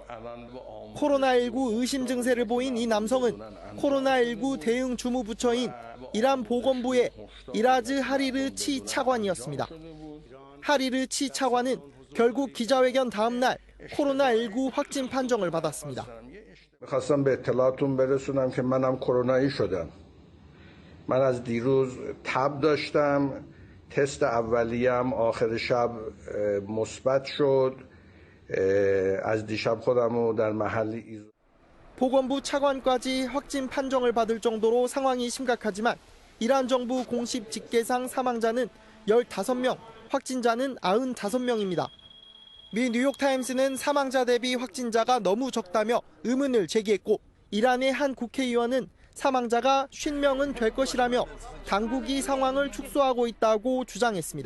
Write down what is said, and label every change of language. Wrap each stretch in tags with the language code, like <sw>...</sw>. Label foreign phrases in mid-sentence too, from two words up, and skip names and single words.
<ko>코로나19 의심 증세를 보인 이 남성은 코로나19 대응 주무부처인 이란 보건부의 이라즈 하리르 치 차관이었습니다. 하리르 치 차관은 결국 기자회견 다음 날 코로나19 확진 판정을 받았습니다.</ko> <fa>می‌خواستم به اطلاعتون برسونم که منم کرونایی شدم. من از دیروز تب داشتم. تست اولیه‌ام آخر شب مثبت شد. از دیشب خودمو در محلی</fa> <ko>보건부 차관까지 확진 판정을 받을 정도로 상황이 심각하지만 이란 정부 공식 집계상 사망자는 15명, 확진자는 95명입니다. 미 뉴욕타임스는 사망자 대비 확진자가 너무 적다며 의문을 제기했고 이란의 한 국회의원은 사망자가 50명은 될 것이라며 당국이 상황을 축소하고 있다고 주장했습니다.</ko>